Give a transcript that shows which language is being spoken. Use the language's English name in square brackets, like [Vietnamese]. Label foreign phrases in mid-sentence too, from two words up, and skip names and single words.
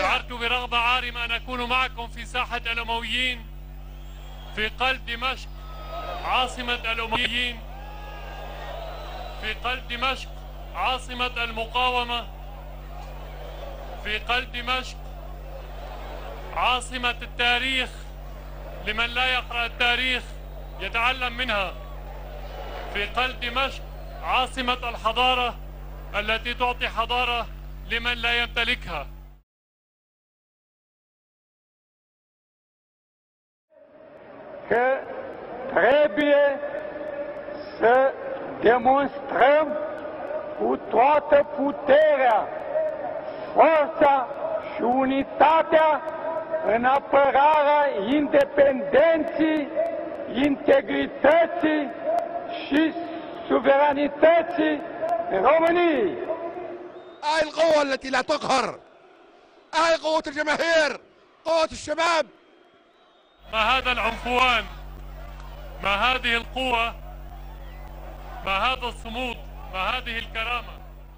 [Arabic] شعرت برغبة عارمة أن أكون معكم في ساحة الأمويين في قلب دمشق عاصمة الأمويين، في قلب دمشق عاصمة المقاومة، في قلب دمشق عاصمة التاريخ لمن لا يقرأ التاريخ يتعلم منها، في قلب دمشق عاصمة الحضارة التي تعطي حضارة لمن لا يمتلكها. [Romanian] Că trebuie să demonstrăm cu toată puterea, forța și unitatea în apărarea independenței, integrității și suveranității României. [Arabic] هاي القوة التي لا تقهر، هاي قوة الجماهير، قوة الشباب. ما هذا العنفوان، ما هذه القوة، ما هذا الصمود، ما هذه الكرامة.